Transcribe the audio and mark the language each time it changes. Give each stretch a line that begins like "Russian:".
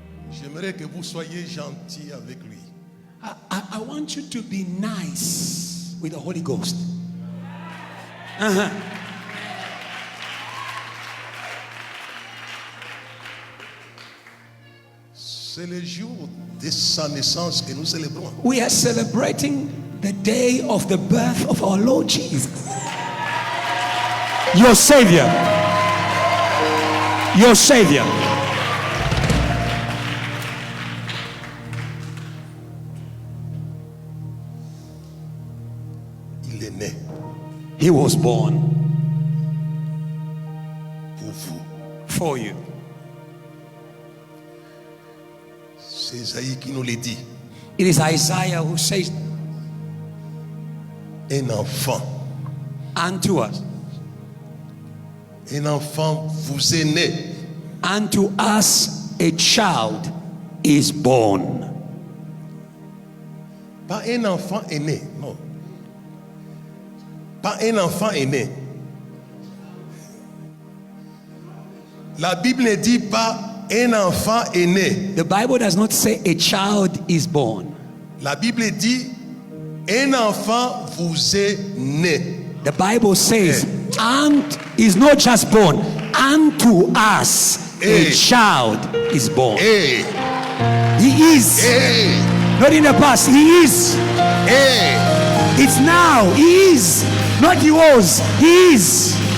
French: J'aimerais que vous soyez gentil avec lui.
English: I want you to be nice with the Holy Ghost.
French: C'est le jour de sa naissance que nous célébrons.
English: We are celebrating the day of the birth of our Lord Jesus. Your Savior. Your Savior.
French: Il est né
English: He was born
French: pour vous.
English: for you.
French: C'est Isaïe qui nous le dit.
English: It is Isaiah who says
French: Un enfant.
English: unto us,
French: Un enfant vous est né.
English: unto us a child is born.
French: Pas un enfant est né. Non. Pas un enfant est né. La Bible ne dit pas un enfant est né.
English: The Bible does not say a child is born.
French: La Bible dit un enfant vous est né.
English: The Bible says, and is not just born, unto us a Hey. child is born. Hey, He is. hey, Not in the past, he is. hey. It's now. He is. Not he was. He is.